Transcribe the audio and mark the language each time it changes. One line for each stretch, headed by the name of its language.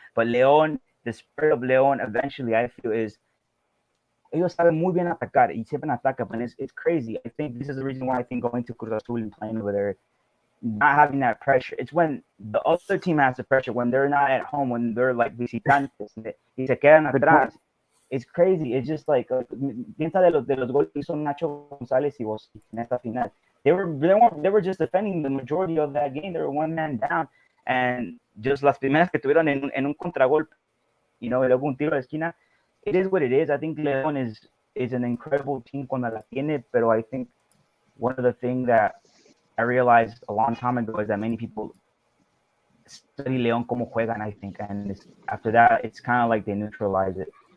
English: But León, the spirit of León, eventually, I feel, is
Spanish: ellos saben muy bien atacar, y siempre atacan,
English: but it's crazy. I think this is the reason why I think going to CRUZ AZUL and playing over there, not having that pressure. It's when the other team has the pressure, when they're not at home, when they're like
Spanish: visitantes, y se quedan atrás.
English: It's crazy. It's just like
Spanish: piensa de los goles que hizo Nacho González y vos en esta final.
English: They were just defending the majority of that game. They were one man down, and just
Spanish: las primeras que tuvieron en un contragolpe, y luego un tiro de esquina.
English: It is what it is. I think León is an incredible team
Spanish: cuando la tiene, pero
English: I think one of the things that I realized a long time ago is that many people study León
Spanish: como juegan,
English: I think, and after that, it's kind of like they neutralize it.